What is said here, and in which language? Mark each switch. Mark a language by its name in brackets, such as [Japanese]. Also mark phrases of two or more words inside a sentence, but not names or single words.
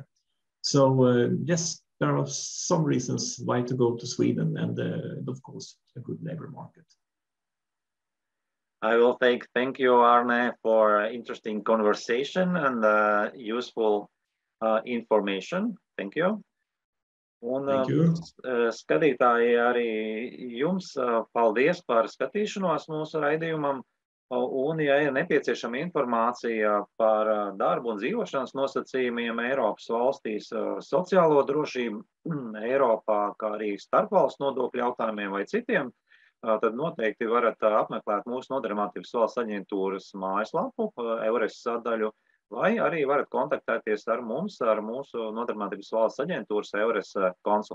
[English] So yes, there are some reasons why to go to Sweden, and of course, a good labor market. I will thank you, Arne, for interesting conversation and useful information. Thank you. [Latvian] Un, skatītāji, arī jums paldies par skatīšanos mūsu raidījumam. Un, ja ir nepieciešama informācija par darbu un dzīvošanas nosacījumiem Eiropas valstīs, sociālo drošību Eiropā, kā arī starpvalstu nodokļu jautājumiem vai citiem, tad noteikti varat apmeklēt mūsu Nodarbinātības valsts aģentūras mājaslapu, EURES sadaļu, vai arī varat kontaktēties ar mums, ar mūsu Nodarbinātības valsts aģentūras EURES konsultantiem.